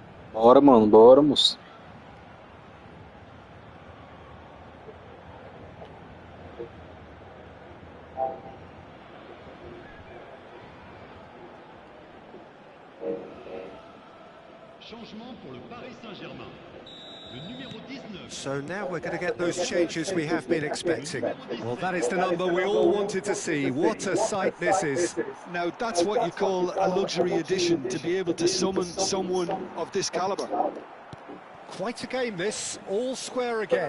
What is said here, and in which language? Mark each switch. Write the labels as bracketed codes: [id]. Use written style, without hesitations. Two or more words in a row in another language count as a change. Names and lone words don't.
[pt] Bora, mano, bora, moço. [fr] Changement pour le Paris Saint-Germain. Le numéro 19. [en] So now we're going to get those changes we have been expecting. Well, that is the number we all wanted to see. What a sight this is. Now, that's what you call a luxury addition, to be able to summon someone of this calibre. Quite a game this, all square again.